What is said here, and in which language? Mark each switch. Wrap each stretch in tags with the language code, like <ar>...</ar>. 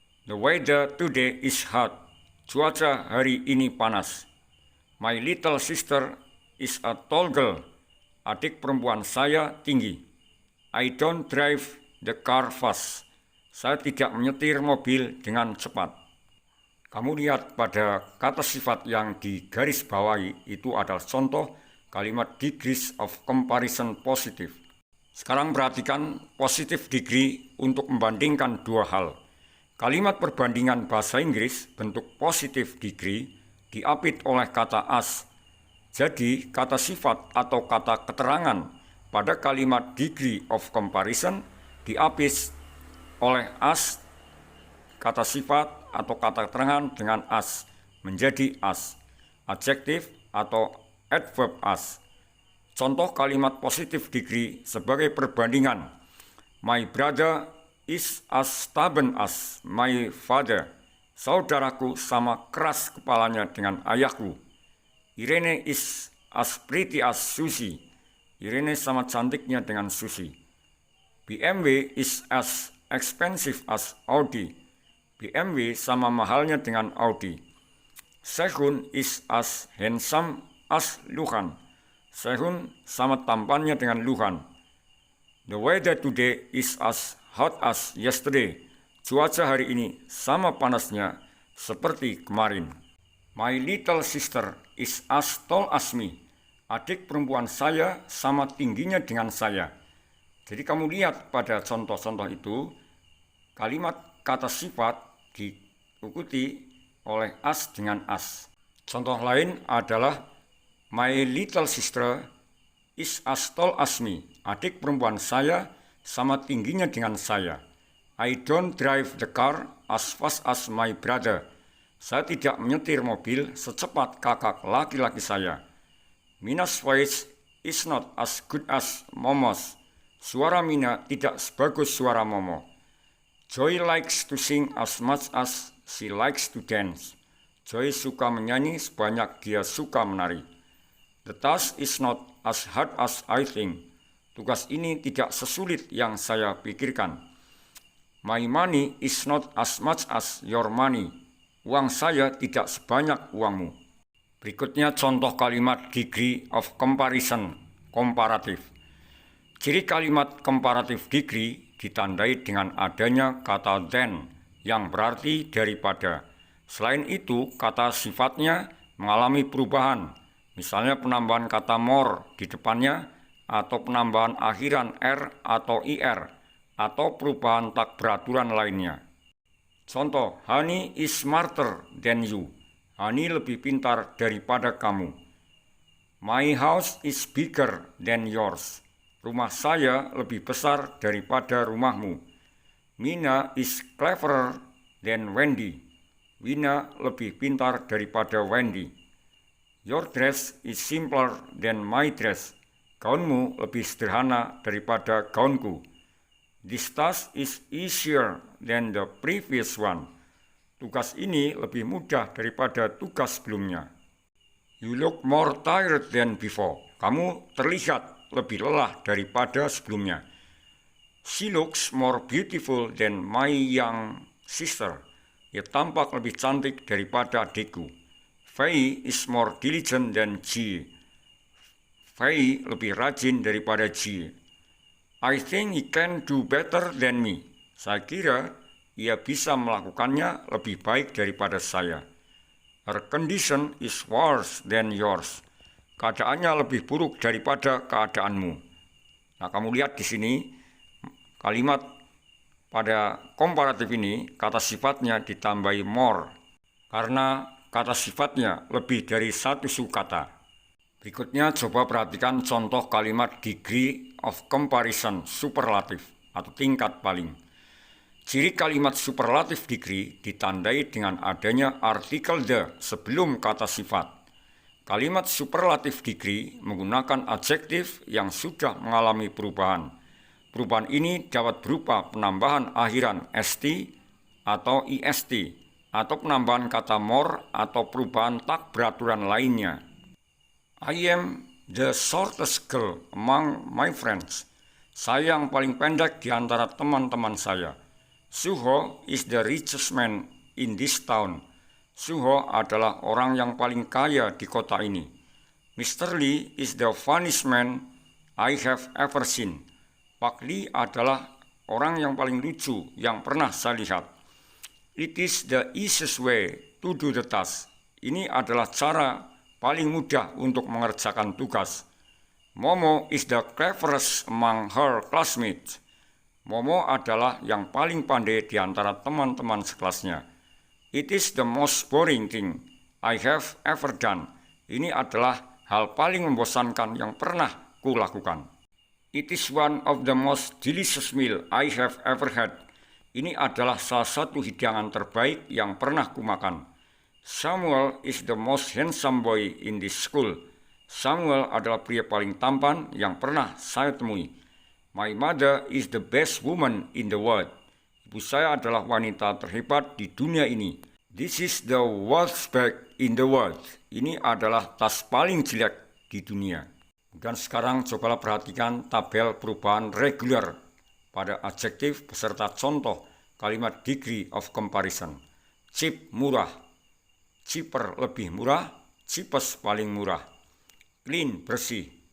<en>The weather today is hot.</en> <id>Cuaca hari ini panas.</id> <en>My little sister is a tall girl.</en> <id>Adik perempuan saya tinggi.</id> <en>I don't drive the car fast. Saya tidak menyetir mobil dengan cepat.</en> <id>Kamu lihat pada kata sifat yang digaris bawahi itu adalah contoh kalimat degrees of comparison positive. Sekarang perhatikan positive degree untuk membandingkan dua hal. Kalimat perbandingan bahasa Inggris bentuk positive degree diapit oleh kata as. Jadi kata sifat atau kata keterangan pada kalimat degree of comparison diapit oleh as, kata sifat atau kata keterangan dengan as, menjadi as, adjektif atau adverb as. Contoh kalimat positive degree sebagai perbandingan.</id> <en>My brother is as stubborn as my father.</en> <id>Saudaraku sama keras kepalanya dengan ayahku.</id> <en>Irene is as pretty as Susie.</en> <id>Irene sama cantiknya dengan Susie.</id> <en>BMW is as expensive as Audi.</en> <id>BMW sama mahalnya dengan Audi.</id> <en>Sehun is as handsome as Luhan.</en> <id>Sehun sama tampannya dengan Luhan.</id> <en>The weather today is as hot as yesterday.</en> <id>Cuaca hari ini sama panasnya seperti kemarin.</id> <en>My little sister is as tall as me.</en> <id>Adik perempuan saya sama tingginya dengan saya. Jadi kamu lihat pada contoh-contoh itu, kalimat kata sifat diikuti oleh as dengan as. Contoh lain adalah</id> <en>my little sister is as tall as me.</en> <id>Adik perempuan saya sama tingginya dengan saya.</id> <en>I don't drive the car as fast as my brother.</en> <id>Saya tidak menyetir mobil secepat kakak laki-laki saya.</id> <en>Mina's voice is not as good as Momo's.</en> <id>Suara Mina tidak sebagus suara Momo.</id> <en>Joy likes to sing as much as she likes to dance.</en> <id>Joy suka menyanyi sebanyak dia suka menari.</id> <en>The task is not as hard as I think.</en> <id>Tugas ini tidak sesulit yang saya pikirkan.</id> <en>My money is not as much as your money.</en> <id>Uang saya tidak sebanyak uangmu. Berikutnya contoh kalimat degree of comparison, komparatif. Ciri kalimat comparative degree ditandai dengan adanya kata than yang berarti daripada. Selain itu, kata sifatnya mengalami perubahan, misalnya penambahan kata more di depannya, atau penambahan akhiran R atau IR, atau perubahan tak beraturan lainnya.</id> <en>Contoh, Honey is smarter than you.</en> <id>Honey lebih pintar daripada kamu.</id> <en>My house is bigger than yours.</en> <id>Rumah saya lebih besar daripada rumahmu.</id> <en>Mina is cleverer than Wendy.</en> <id>Wina lebih pintar daripada Wendy.</id> <en>Your dress is simpler than my dress.</en> <id>Gaunmu lebih sederhana daripada gaunku.</id> <en>This task is easier than the previous one.</en> <id>Tugas ini lebih mudah daripada tugas sebelumnya.</id> <en>You look more tired than before.</en> <id>Kamu terlihat lebih lelah daripada sebelumnya.</id> <en>She looks more beautiful than my young sister.</en> <id>Ia tampak lebih cantik daripada adikku.</id> <en>Faye is more diligent than G.</en> <id>Faye lebih rajin daripada G.</id> <en>I think he can do better than me.</en> <id>Saya kira ia bisa melakukannya lebih baik daripada saya.</id> <en>Her condition is worse than yours.</en> <id>Keadaannya lebih buruk daripada keadaanmu. Nah, kamu lihat di sini kalimat pada komparatif ini kata sifatnya ditambahi more karena kata sifatnya lebih dari satu suku kata. Berikutnya coba perhatikan contoh kalimat degree of comparison superlatif atau tingkat paling. Ciri kalimat superlatif degree ditandai dengan adanya artikel the sebelum kata sifat. Kalimat superlatif degree menggunakan adjektif yang sudah mengalami perubahan. Perubahan ini dapat berupa penambahan akhiran st atau ist, atau penambahan kata more atau perubahan tak beraturan lainnya.</id> <en>I am the shortest girl among my friends.</en> <id>Saya yang paling pendek di antara teman-teman saya.</id> <en>Suho is the richest man in this town.</en> <id>Suho adalah orang yang paling kaya di kota ini.</id> <en>Mr. Lee is the funniest man I have ever seen.</en> <id>Pak Lee adalah orang yang paling lucu yang pernah saya lihat.</id> <en>It is the easiest way to do the task.</en> <id>Ini adalah cara paling mudah untuk mengerjakan tugas.</id> <en>Momo is the cleverest among her classmates.</en> <id>Momo adalah yang paling pandai di antara teman-teman sekelasnya.</id> <en>It is the most boring thing I have ever done.</en> <id>Ini adalah hal paling membosankan yang pernah kulakukan.</id> <en>It is one of the most delicious meal I have ever had.</en> <id>Ini adalah salah satu hidangan terbaik yang pernah kumakan.</id> <en>Samuel is the most handsome boy in this school.</en> <id>Samuel adalah pria paling tampan yang pernah saya temui.</id> <en>My mother is the best woman in the world.</en> <id>Ibu saya adalah wanita terhebat di dunia ini.</id> <en>This is the worst bag in the world.</en> <id>Ini adalah tas paling jelek di dunia. Dan sekarang cobalah perhatikan tabel perubahan reguler pada adjektif beserta contoh kalimat degree of comparison. Cheap, murah. Cheaper, lebih murah. Cheapest, paling murah. Clean, bersih.</id>